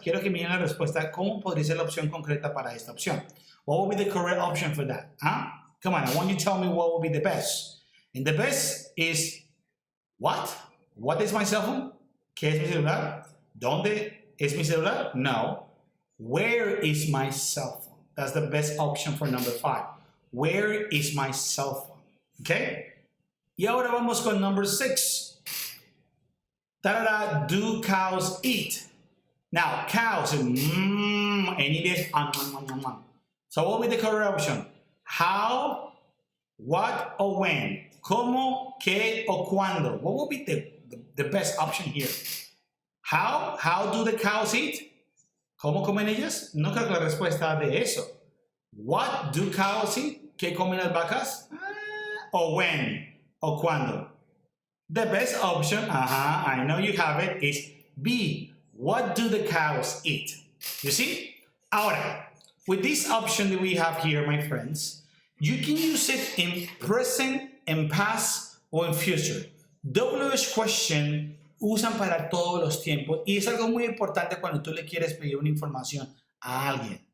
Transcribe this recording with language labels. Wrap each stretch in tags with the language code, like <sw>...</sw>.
<es>Quiero que miren la respuesta. ¿Cómo podría ser la opción concreta para esta opción?</es> <en>What will be the correct option for that? Huh? Come on, I want you to tell me what will be the best. And the best is what? What is my cell phone?</en> <es>¿Qué es mi celular? ¿Dónde es mi celular? No.</es> <en>Where is my cell phone? That's the best option for number 5. Where is my cell phone? Okay?</en> <es>Y ahora vamos con number 6.</es> <en>Ta-da-da, do cows eat? Now, cows, and it is So what will be the correct option? How, what, or when?</en> <es>¿Cómo, qué, o cuándo?</es> <en>What will be the best option here? How do the cows eat?</en> <es>¿Cómo comen ellas? No creo que la respuesta de eso.</es> <en>What do cows eat?</en> <es>¿Qué comen las vacas?</es> <en>Or when?</en> <es>¿O cuándo?</es> <en>The best option, I know you have it, is B. What do the cows eat? You see? Ahora, with this option that we have here, my friends, you can use it in present, in past, or in future.</en> <es>WH question usan para todos los tiempos y es algo muy importante cuando tú le quieres pedir una información a alguien.</es>